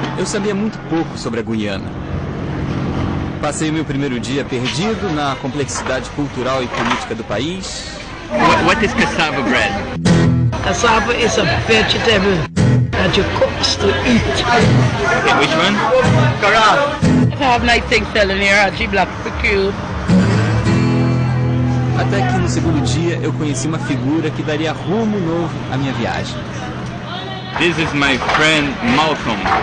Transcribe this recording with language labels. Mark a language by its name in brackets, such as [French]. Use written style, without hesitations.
[Portuguese] sabia muito pouco sobre a Guiana. Passei meu primeiro dia perdido na complexidade cultural e política do país. [English] What is cassava bread? Cassava is a vegetable that you cook to eat. Okay, which one? I have nice things selling here at G-Block for you. [Portuguese] Até que no segundo dia eu conheci uma figura que daria rumo novo à minha viagem. [English] This is my friend Malcolm.